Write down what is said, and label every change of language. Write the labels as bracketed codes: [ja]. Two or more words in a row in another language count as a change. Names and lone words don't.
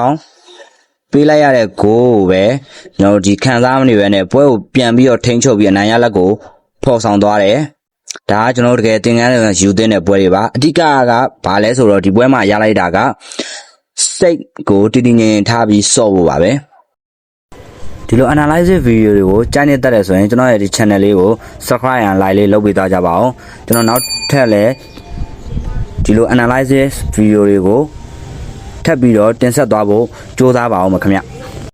[my] င့်ပေးလိုက်ရတဲ့ဂိုးကိုပဲကျွန်တော်ဒီခံစားမနေပဲနဲ့ပွဲကိုပြန်ပြီးတော့ထိန်းချုပ်ပြီးအနိုင်ရလက်ကို ဖော်ဆောင်သွားတယ်ဒါကကျွန်တော်တို့တကယ်သင်ခန်းတွေယူသင့်တဲ့ပွဲတွေပါအဓိကကဘာလဲဆိုတော့ဒီပွဲမှာရလိုက်တာကစိတ်ကိုတည်တည်ငြိမ်ငြိမ်ထားပြီးစော့ဖို့ပါပဲဒီလို [en] analysis video [my] တွေကိုကြားနေတတ်တယ်ဆိုရင်ကျွန်တော်ရဲ့ဒီ channel လေးကို [en] subscribe and like [my] လေးလုပ်ပေးသွားကြပါအောင်ကျွန်တော်နောက်ထပ်လည်းဒီလို [en] analysis video [my] တွေကိုထပ်ပြီးတော့တင်ဆက်သွားဖို့ကြိုးစားပါအောင်ခင်ဗျ